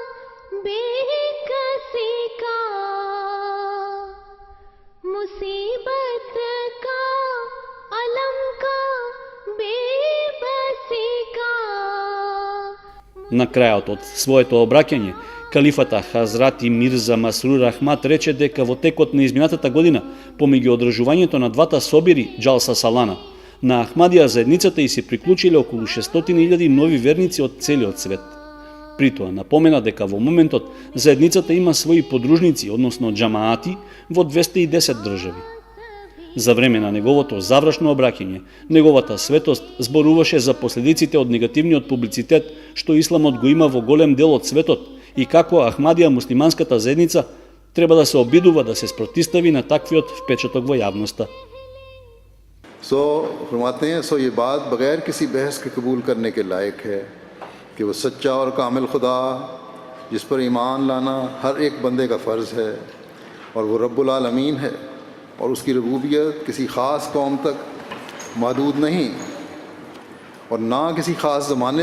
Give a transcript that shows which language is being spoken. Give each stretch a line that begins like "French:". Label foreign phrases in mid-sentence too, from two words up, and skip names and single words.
Urdu: بیکسی کا، مصیبت کا، الم کا، بے بسی کا.
Macedonian: На крајот од своето обраќање, калифата Хазрати Мирза Масрур Ахмад рече дека во текот на изминатата година, помеѓу одржувањето на двата собири Джалса Салана, на Ахмадија заедницата и се приклучиле околу 600.000 нови верници од целиот свет. Притоа напомена дека во моментот заедницата има своји подружници, односно џамаати, во 210 држави. За време на неговото завршно обраќање, неговата светост зборуваше за последиците од негативниот публицитет што исламот го има во голем дел од светот и како Ахмадија муслиманската заедница треба да се обидува да се спротистави на таквиот впечаток во јавноста.
Urdu: سو فرماتے ہیں سو یہ بات بغیر کسی بحث کے قبول کرنے کے لائق ہے کہ وہ سچا اور کامل خدا جس پر ایمان لانا ہر ایک بندے کا فرض ہے اور وہ رب العالمین ہے اور اس کی ربوبیت کسی خاص قوم تک محدود نہیں اور نہ کسی خاص زمانے